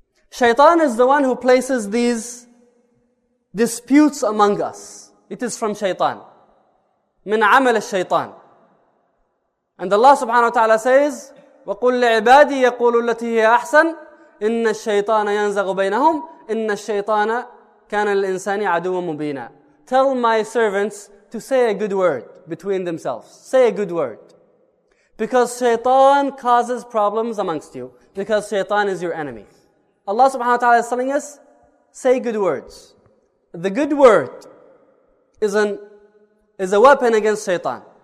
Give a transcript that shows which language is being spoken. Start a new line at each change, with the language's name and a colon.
English: Shaitan is the one who places these disputes among us. It is from Shaitan.
Arabic: من عمل الشيطان.
English: And Allah subhanahu wa ta'ala says,
Arabic: وَقُلْ لِعِبَادِي يَقُولُ الَّتِي هِيَ أَحْسَنُ إِنَّ الشَّيْطَانَ يَنزَغُ بَيْنَهُمْ إِنَّ الشَّيْطَانَ كَانَ لِلْإِنسَانِ عَدُوًّا مُبِينًا.
English: Tell my servants to say a good word between themselves. Say a good word. Because shaitan causes problems amongst you. Because shaitan is your enemy. Allah subhanahu wa ta'ala is telling us, say good words. The good word is a weapon against shaitan.